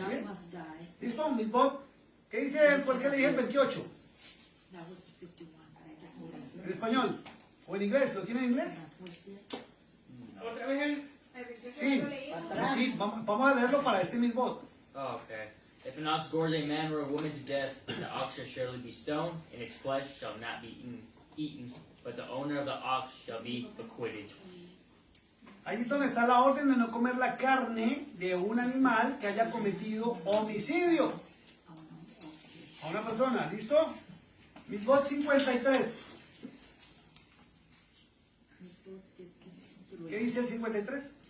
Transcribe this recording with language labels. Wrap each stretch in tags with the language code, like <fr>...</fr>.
<en>dog must die.</en> <es>¿Listo, Miss Bob? ¿Qué dice? ¿Por qué le dije el 28?</es> <en>That was 51. I just moved it.</en> <es>¿En español? ¿O en inglés? ¿Lo tiene en inglés? Otra vez Sí. Sí, vamos a leerlo para este Miss Bob.</es> <en>Oh, okay. If an ox gores a man or a woman to death, the ox shall surely be stoned, and its flesh shall not be eaten, but the owner of the ox shall be acquitted.</en> <es>Ahí es donde está la orden de no comer la carne de un animal que haya cometido homicidio a una persona. ¿Listo? Mitzvot 53. ¿Qué dice el 53?</es>